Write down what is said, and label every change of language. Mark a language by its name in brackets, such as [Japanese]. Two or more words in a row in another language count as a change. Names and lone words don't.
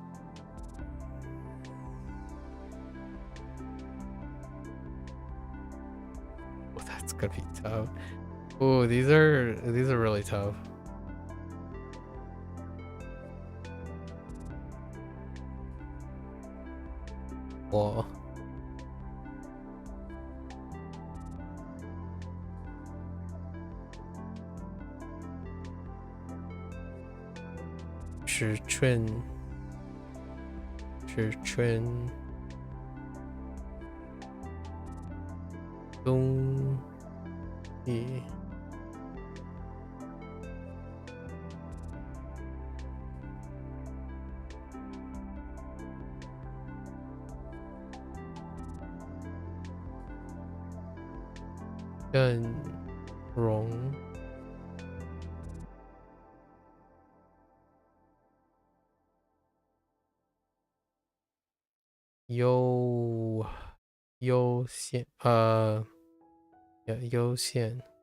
[English] Oh, that's gonna be tough. Oh, these are really tough. Whoa. [Chinese] Chun. Dong. Yi. Dun. Rong.优先优先